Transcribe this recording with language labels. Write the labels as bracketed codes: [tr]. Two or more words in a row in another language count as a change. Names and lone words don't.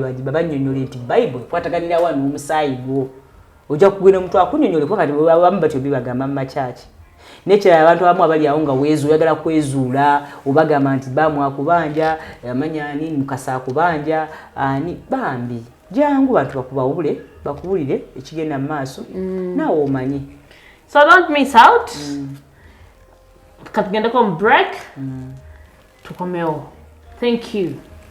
[lg] babanyonyola nti Bible kwataganira wano omusaayi gwo ojja kugenda omuntu akunyonyola kubanga abamu batyo bibagamba mu church nekira abantu abamu abali awo nga weezu oyagala kwezuula obagamba nti baamu akubanja amanya nini mukasa akubanja ani bambi jangu bantu bakubulire ekigenda mu maaso naawe omanyi [en] so don't miss out [lg] katugenda ko break tukomewo [en] thank you